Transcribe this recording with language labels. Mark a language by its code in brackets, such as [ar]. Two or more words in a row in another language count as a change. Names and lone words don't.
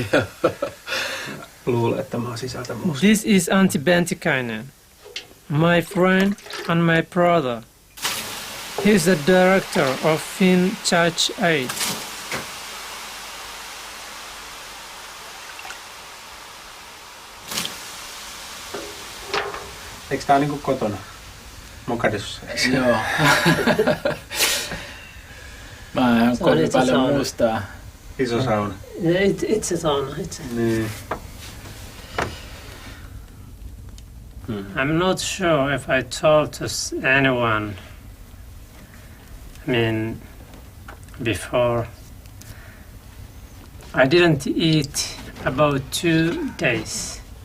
[fi] Luulen, että mä oon sisältä musta. [en] This is Antti Bentikainen, my friend and my brother. He's the director of Finn Church Aid. [fi] Eikö tää niinku kotona? Mogadishussa? Joo. Mä oon kovin paljon muistaa. Iso sauna. [en] It's a sauna. [fi] Niin. [en] I'm not sure if I told to anyone. I mean, before. I didn't eat about 2 days.